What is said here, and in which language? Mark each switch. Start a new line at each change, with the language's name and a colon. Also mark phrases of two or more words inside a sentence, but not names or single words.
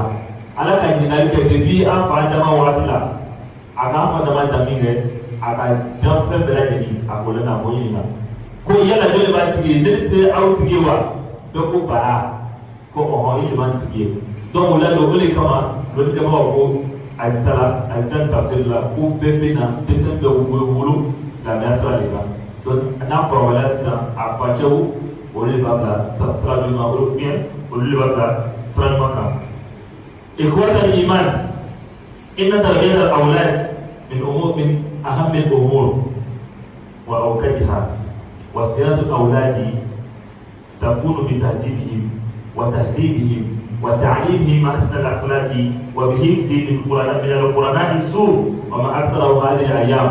Bambara: ala ka ɲininkali kɛ depuis an fa dama waati la a ka an fa dama damin kɛ a ka dan fɛn bɛɛ lajɛlen a ko lana ko ɲininka ko yala jɔn b'a tigi ye ne tɛ aw tigi ye wa dɔ ko bara ko ɔhɔn e de b'an tigi ye donc o la o de kama lɔnni kɛbagaw ko ayisa tafsiri la ko bɛɛ bɛ na denmisɛnnin bɛɛ bɛ wolo silamɛya sira de kan donc n'a kɔrɔbayala sisan a facɛw olu de b'a bila sira ɲuman olu bien olu de b'a bila sira ɲuman kan.
Arabic: إخوة الإيمان إن تربية الأولاد من أهم الأمور وأوكدها وصيانة الأولاد تكون بتهذيبهم وتهذيبهم وتعليمهم أحسن الأخلاق وبحفظ من القرآن السوء وما أكثره هذه الأيام.